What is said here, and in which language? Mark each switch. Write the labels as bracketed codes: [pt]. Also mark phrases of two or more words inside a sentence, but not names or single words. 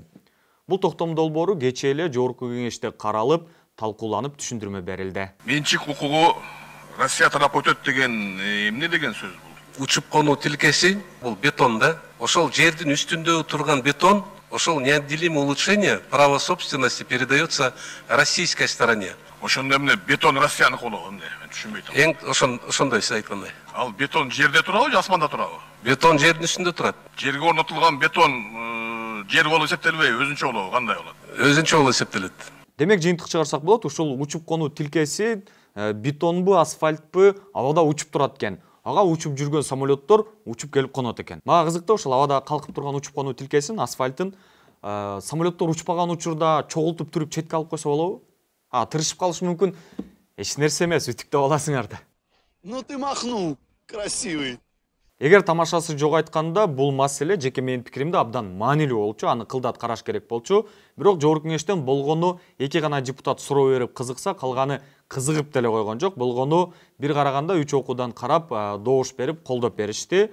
[ky] Бул токтом долбоору кечээ эле Жогорку Кеңеште каралып, талкууланып түшүндүрмө берилди. Менчик укугу Россия тарапы өтөт деген эмне деген сөз бул? Учуп конуу тилкеси бул бетон да. Ошол жердин үстүндө турган бетон, ошол [ru] неотделимое улучшение права собственности передается российской стороне. [ky] Ошондо эмне бетон Россияныкы болобу эмне? Мен түшүнбөй атам. Эң ошондой сиз айткандай. Ал бетон жерде турабы же асманда турабы? Бетон жердин үстүндө турат. Жерге орнотулган бетон жер болуп эсептелбей, өзүнчө болобу, кандай болот? Өзүнчө болуп эсептелет. Демек жыйынтык чыгарсак болот, ушул учуп конуу тилкеси бетонбу, асфальтпы абада учуп турат экен. Ага учуп жүргөн самолеттор учуп келип конот экен. Мага кызык да ушул абада калкып турган учуп конуу тилкесин, асфальтын самолеттор учпаган учурда чогултуп түрүп четке алып койсо болобу? Тырышып калышы мүмкүн. Эч нерсе эмес, үтүктөп аласыңар да. [ru] Ну ты махнул, красивый. [ky] Эгер тамашасы жок айтканда, бул маселе жеке менин пикиримде абдан маанилүү болчу, аны кылдат караш керек болчу. Бирок Жогорку Кеңештен болгону эки гана депутат суроо берип кызыкса, калганы кызыгып деле койгон жок. Болгону бир караганда 3 окуудан карап, добуш берип, колдоп беришти.